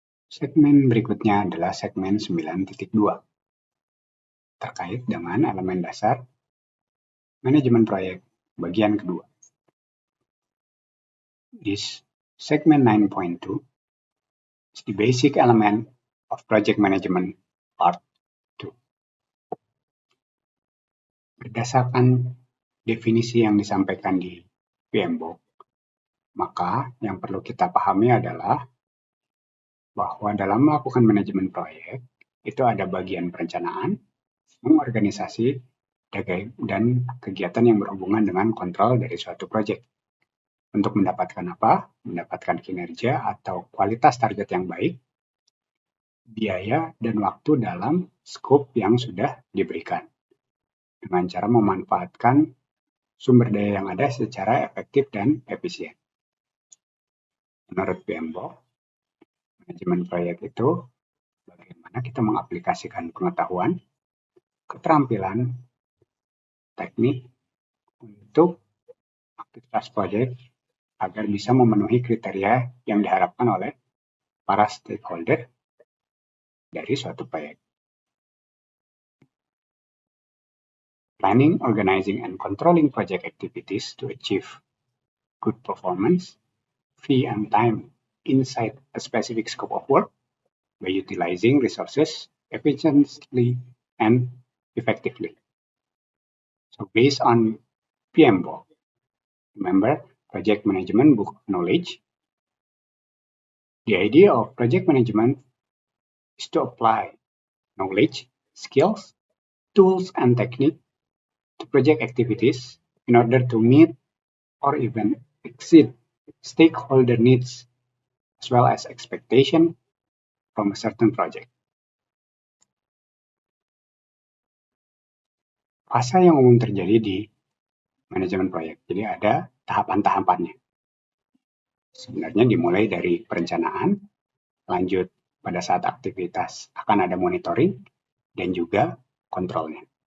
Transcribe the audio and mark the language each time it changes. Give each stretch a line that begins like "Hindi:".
Indonesian: Segmen berikutnya adalah segmen 9.2 terkait dengan elemen dasar manajemen proyek bagian kedua.
English: This segment 9.2 is the basic element of project management part 2.
Indonesian: Berdasarkan definisi yang disampaikan di PMBOK, maka yang perlu kita pahami adalah bahwa dalam melakukan manajemen proyek, itu ada bagian perencanaan, mengorganisasi, dan kegiatan yang berhubungan dengan kontrol dari suatu proyek. Untuk mendapatkan apa? Mendapatkan kinerja atau kualitas target yang baik, biaya, dan waktu dalam skop yang sudah diberikan. Dengan cara memanfaatkan sumber daya yang ada secara efektif dan efisien. Menurut PMBOK, manajemen proyek itu bagaimana kita mengaplikasikan pengetahuan, keterampilan, teknik untuk aktivitas proyek agar bisa memenuhi kriteria yang diharapkan oleh para stakeholder dari suatu proyek.
English: Planning, organizing, and controlling project activities to achieve good performance, fee and time inside a specific scope of work by utilizing resources efficiently and effectively. So based on PMBOK, remember project management book of knowledge, the idea of project management is to apply knowledge, skills, tools, and technique to project activities in order to meet or even exceed stakeholder needs as well as expectation from a certain project.
Indonesian: Fase yang umum terjadi di manajemen proyek. Jadi ada tahapan-tahapannya. Sebenarnya dimulai dari perencanaan, lanjut pada saat aktivitas akan ada monitoring, dan juga kontrolnya.